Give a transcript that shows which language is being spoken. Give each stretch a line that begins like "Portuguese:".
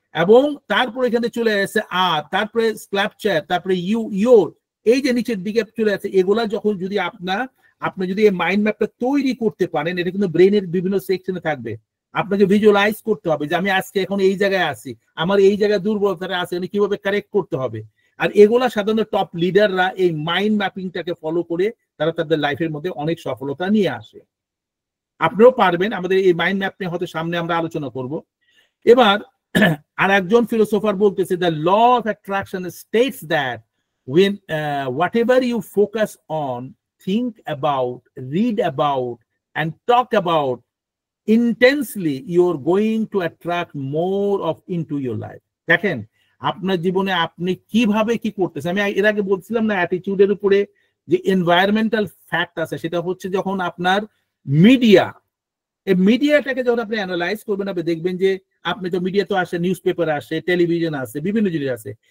Bangla: এবং তারপরে এখানে চলে আসছে তারপরে স্ক্ল্যাপচার, তারপরে ইউর, এই যে নিচের দিকে চলে আসছে, এগুলা যখন যদি আপনি যদি এই মাইন্ড ম্যাপটা তৈরি করতে পারেন, এটা কিন্তু ব্রেনের বিভিন্ন সেকশনে থাকবে, আপনাকে ভিজুয়ালাইজ করতে হবে যে আমি আজকে এখন এই জায়গায় আছি, আমার এই জায়গায় দুর্বলতা আছে, কিভাবে কারেক্ট করতে হবে। আর এগুলা সাধারণত টপ লিডাররা এই মাইন্ড ম্যাপিংটাকে ফলো করে তারা তাদের লাইফের মধ্যে অনেক সফলতা নিয়ে আসে। আপনিও পারবেন। আমাদের এই মাইন্ড ম্যাপ নিয়ে হয়তো সামনে আমরা আলোচনা করব। এবার আর একজন ফিলোসোফার বলতেছে,
English: The law of attraction states that when whatever you focus on, think about, read about, and talk about intensely, you're going to attract more of into your life.
Bangla: দেখেন আপনার জীবনে আপনি কিভাবে কি করতেছেন। আমি এর আগে বলছিলাম না অ্যাটিটিউডের উপরে যে এনভায়রনমেন্টাল ফ্যাক্ট আছে, সেটা হচ্ছে যখন আপনার মিডিয়া, এই মিডিয়াটাকে যখন আপনি অ্যানালাইজ করবেন, আপনি দেখবেন যে আপনি তো মিডিয়া তো আসে, নিউজ পেপার আসে, টেলিভিশন আছে, বিভিন্ন জিনিস আছে।